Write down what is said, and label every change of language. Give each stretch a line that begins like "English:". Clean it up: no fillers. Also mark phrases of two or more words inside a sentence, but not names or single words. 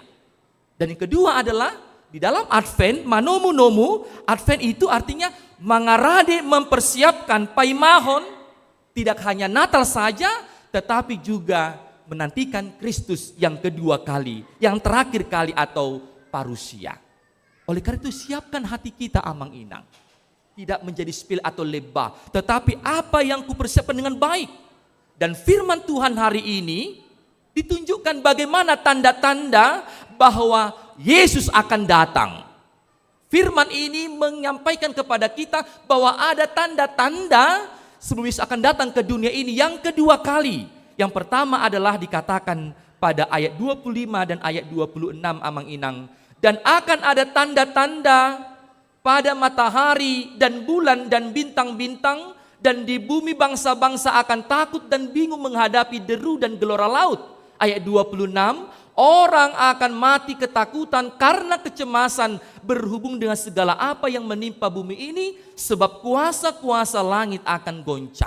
Indonesian: Dan yang kedua adalah di dalam Advent,
Batak Toba: manomu nomu,
Indonesian: Advent itu artinya mangarade mempersiapkan paimahon, tidak hanya Natal saja, tetapi juga menantikan Kristus yang kedua kali, yang terakhir kali atau parusia. Oleh karena itu siapkan hati kita
Batak Toba: amang inang.
Indonesian: Tidak menjadi spil atau lebah, tetapi apa yang kupersiapkan dengan baik. Dan firman Tuhan hari ini ditunjukkan bagaimana tanda-tanda bahwa Yesus akan datang. Firman ini menyampaikan kepada kita bahwa ada tanda-tanda sebelum Yesus akan datang ke dunia ini yang kedua kali. Yang pertama adalah dikatakan pada ayat 25 dan ayat 26
Batak Toba: amang inang.
Indonesian: Dan akan ada tanda-tanda pada matahari dan bulan dan bintang-bintang, dan di bumi bangsa-bangsa akan takut dan bingung menghadapi deru dan gelora laut. Ayat 26, orang akan mati ketakutan karena kecemasan berhubung dengan segala apa yang menimpa bumi ini, sebab kuasa-kuasa langit akan goncang.